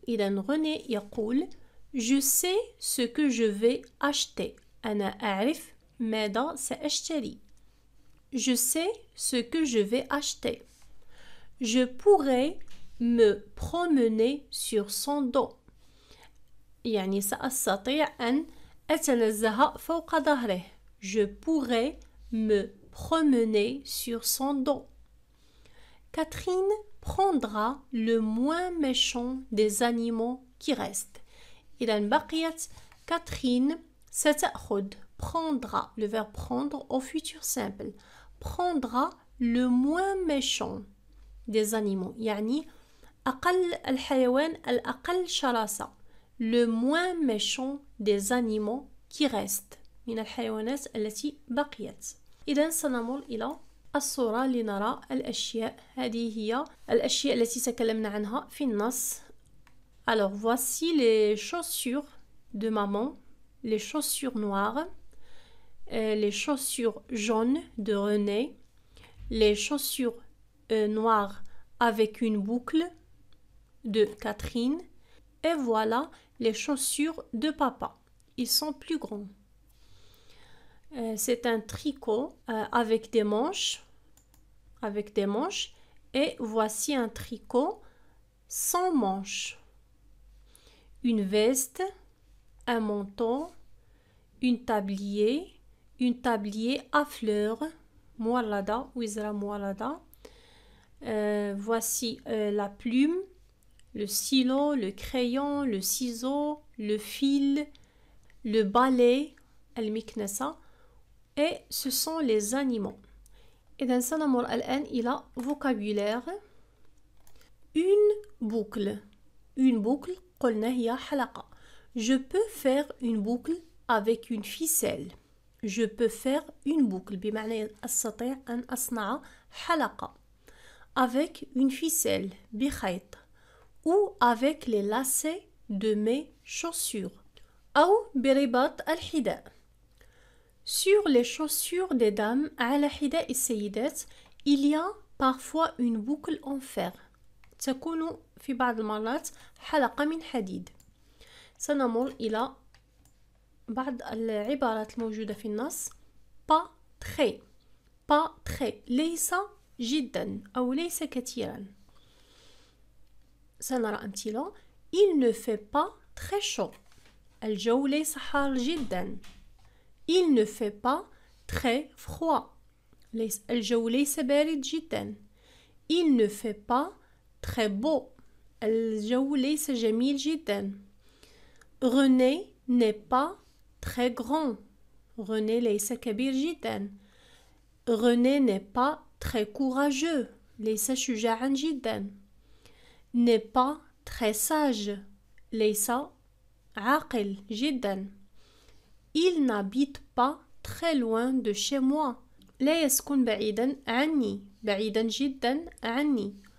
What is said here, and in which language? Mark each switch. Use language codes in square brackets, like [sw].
[ar] إذن [fr] René [ar] يقول [fr] Je sais ce que je vais acheter. [ar] أنا أعرف ماذا سأشتري. [fr] Je sais ce que je vais acheter. Je pourrais me promener sur son dos. [ar] يعني سأستطيع أن أتنزه فوق ظهره. [fr] Je pourrais me promener sur son dos. Catherine prendra le moins méchant des animaux qui restent. [ar] إذا بقيت [fr] Catherine [ar] ستأخذ [fr] prendra, le verbe prendre au futur simple, prendra le moins méchant des animaux, [ar] يعني أقل الحيوان الأقل شراسة, [fr] le moins méchant des animaux qui restent [ar] من الحيوانات التي بقيت. إذا سنمر إلى الصورة لنرى الأشياء. هذه هي الأشياء التي تكلمنا عنها في النص. [fr] Alors voici les chaussures de maman, les chaussures noires, les chaussures jaunes de René, les chaussures noires avec une boucle de Catherine, et voilà les chaussures de papa. Ils sont plus grands. C'est un tricot avec des manches, et voici un tricot sans manches. Une veste, un manteau, une tablier à fleurs, [ar] moalada, wizra moalada. [fr] Voici la plume, le stylo, le crayon, le ciseau, le fil, le balai, [ar] المكنسة, [fr] et ce sont les animaux. [ar] إذا سنمر الآن إلى vocabulaire. [fr] Une boucle. Une boucle [ar] قلنا هي حلقة. [fr] Je peux faire une boucle avec une ficelle. Je peux faire une boucle [ar] بمعنى أستطيع أن أصنع حلقة [fr] avec une ficelle [ar] بخيط, [fr] ou avec les lacets de mes chaussures, [ar] أو برباط الحذاء. [fr] Sur les chaussures des dames [ar] على حذاء السيدات [fr] il y a parfois une boucle en fer. [ar] تكون في بعض المرات حلقة من حديد. سنمر إلى بعض العبارات الموجودة في النص. [fr] pas très [ar] ليس جدا أو ليس كثيرا. سنرى أمثلة. [fr] il ne fait pas très chaud. [ar] الجو ليس حار جدا. [fr] il ne fait pas très froid. [ar] الجو ليس بارد جدا. [fr] il ne fait pas très beau. [ar] الجو ليس جميل جدا. [fr] René n'est pas très grand. [ar] René ليس كبير جدا. [fr] René n'est pas très courageux. [ar] ليس شجاعا جدا. [fr] N'est pas très sage. [ar] ليس عاقل جدا. [fr] Il n'habite pas très loin de chez moi. [ar] لا يسكن بعيدا عني. بعيدا جدا عني.